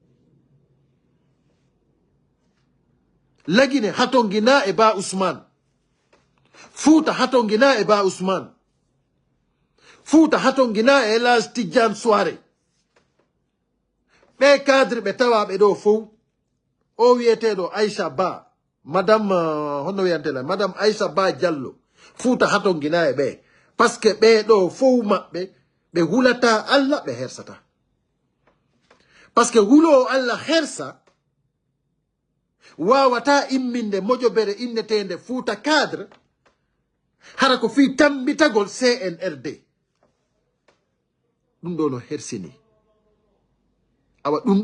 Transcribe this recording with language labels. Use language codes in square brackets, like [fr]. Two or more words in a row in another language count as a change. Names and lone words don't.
[ff] lagine hatongina e Ba Ousmane Fouta hatongina e Ba Ousmane Fouta hatongina e El Hadj Tidiane Souare ɓe cadre ɓe tawaɓe ɗo fof o wiyeteɗo Aïcha Ba madame honno wiyantela madame Aïcha Ba Diallo Fouta hatongina e ɓe [fr] par ce que [ff] ɓeɗo fof maɓɓe ɓe hulata Allah ɓe hersata [fr] par ce que [ff] hulowo Allah hersa wawata imminde moƴobere innetende Fouta cadre hara ko fi tambitagol CNRD ɗum ɗo no hersini awa ɗum